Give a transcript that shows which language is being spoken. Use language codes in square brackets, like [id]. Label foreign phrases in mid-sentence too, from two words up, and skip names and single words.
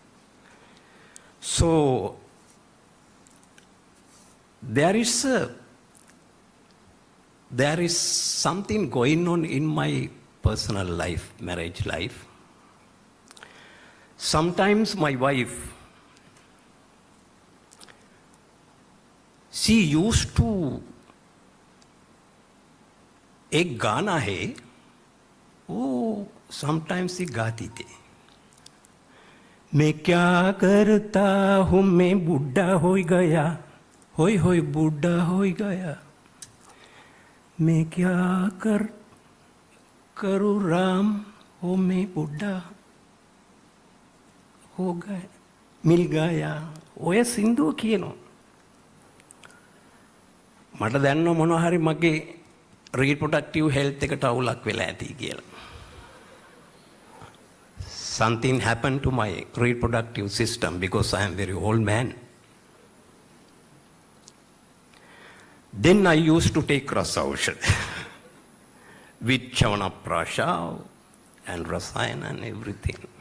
[en] So there is something going on in my personal life, marriage life. Sometimes my wife, she used to [hi] एक गाना है वो sometimes ही गाती थी मैं क्या करता हूँ मैं बुढ़ा हो गया होय बुढ़ा हो गया मैं क्या करूँ राम हो मैं बुढ़ा हो गया मिल गया [si] ඔය සින්දුව කියනවා මට දැනන මොනවා හරි මගේ [en] reproductive health [si] එකට අවුලක් වෙලා ඇති කියලා. [en] Something happened to my reproductive system because I am very old man. Then I used to take Rasaushadhi with Chavanaprasha and Rasayana and everything.